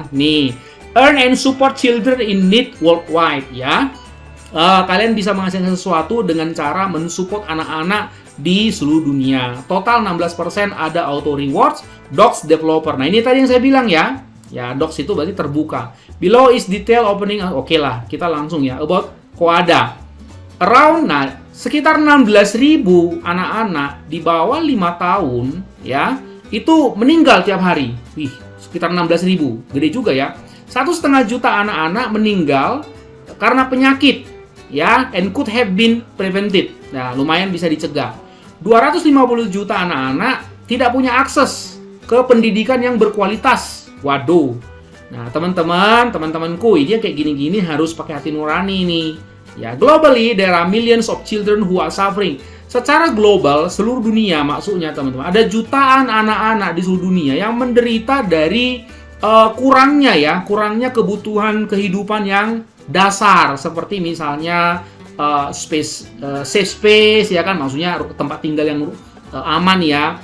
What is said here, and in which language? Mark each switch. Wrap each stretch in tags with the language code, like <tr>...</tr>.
<en>Nih, earn and support children in need worldwide ya.</en> <id>Kalian bisa menghasilkan sesuatu dengan cara mensupport anak-anak di seluruh dunia.</id> <en>Total 16% ada auto rewards, docs developer.</en> <id>Nah, ini tadi yang saya bilang ya. Ya, docs itu berarti terbuka.</id> <en>Below is detail opening.</en> <id>Oke lah, kita langsung ya. About Koada. Around, sekitar 16.000 anak-anak di bawah 5 tahun ya, itu meninggal tiap hari. Wih, sekitar 16.000. Gede juga ya. 1,5 juta anak-anak meninggal karena penyakit ya,</id> <en>and could have been prevented.</en> <id>Nah, lumayan bisa dicegah. 250 juta anak-anak tidak punya akses ke pendidikan yang berkualitas. Waduh. Nah, teman-temanku, ini kayak gini-gini harus pakai hati nurani nih.</id> <en>Ya, globally there are millions of children who are suffering.</en> <id>Secara global, seluruh dunia maksudnya teman-teman, ada jutaan anak-anak di seluruh dunia yang menderita dari kurangnya kebutuhan kehidupan yang dasar, seperti misalnya safe space ya kan, maksudnya tempat tinggal yang aman ya.</id>